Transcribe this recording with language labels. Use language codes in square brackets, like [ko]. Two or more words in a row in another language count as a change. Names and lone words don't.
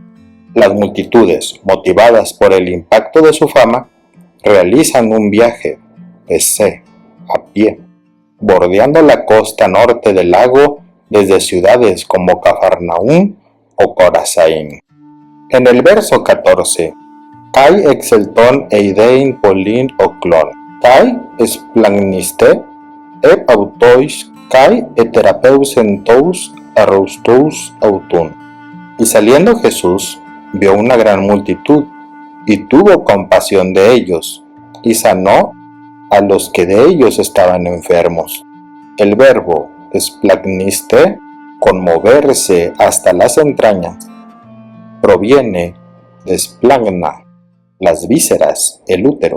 [es] Las multitudes, motivadas por el impacto de su fama, realizan un viaje, a pie, bordeando la costa norte del lago desde ciudades como Cafarnaúm o Corazaín. En el verso 14, [el] καὶ ἐξελθὼν εἶδεν πολὺν ὄχλον, καὶ ἐσπλαγχνίσθη ἐπ' αὐτοῖς καὶ ἐθεράπευσεν τοὺς ἀρρώστους αὐτῶν. [es] Y saliendo Jesús, vio una gran multitud, y tuvo compasión de ellos, y sanó a los que de ellos estaban enfermos. El verbo esplagniste, conmoverse hasta las entrañas, proviene de splagna, las vísceras, el útero.